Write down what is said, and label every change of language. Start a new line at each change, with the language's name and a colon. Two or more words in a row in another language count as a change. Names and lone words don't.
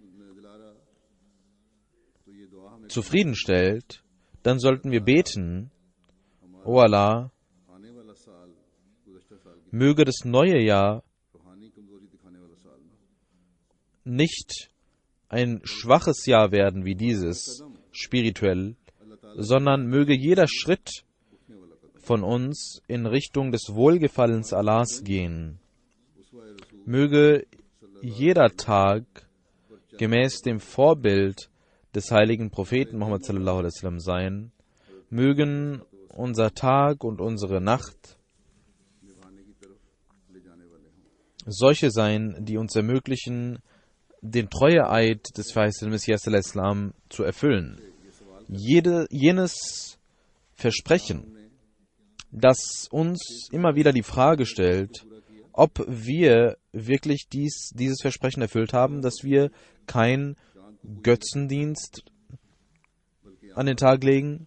German: zufriedenstellt, dann sollten wir beten: O Allah, möge das neue Jahr nicht ein schwaches Jahr werden wie dieses, spirituell, sondern möge jeder Schritt von uns in Richtung des Wohlgefallens Allahs gehen. Möge jeder Tag gemäß dem Vorbild des heiligen Propheten Muhammad
Arabic: صلى الله عليه وسلم
German: sein. Mögen unser Tag und unsere Nacht solche sein, die uns ermöglichen, den Treueeid des verheißenen Messias al-Islam zu erfüllen. Jenes Versprechen, das uns immer wieder die Frage stellt, ob wir wirklich dieses Versprechen erfüllt haben, dass wir kein Götzendienst an den Tag legen.